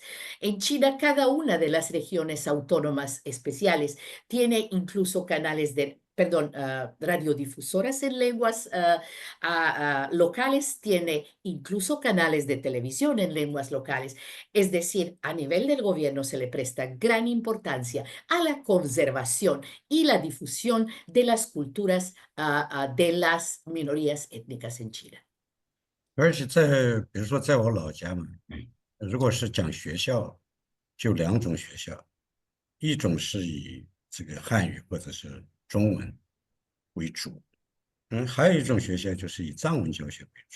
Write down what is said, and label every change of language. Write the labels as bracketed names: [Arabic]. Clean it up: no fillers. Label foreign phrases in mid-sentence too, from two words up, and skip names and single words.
[Spanish] En China, cada una de las regiones autónomas especiales tiene incluso canales de, perdón, radiodifusoras en lenguas locales, tiene incluso canales de televisión en lenguas locales. Es decir, a nivel del gobierno se le presta gran importancia a la conservación y la difusión de las culturas de las minorías étnicas en China. [Chinese] 而且在比如说在我老家嘛，如果是讲学校，就两种学校，一种是以这个汉语或者是中文为主，还有一种学校就是以藏文教学为主。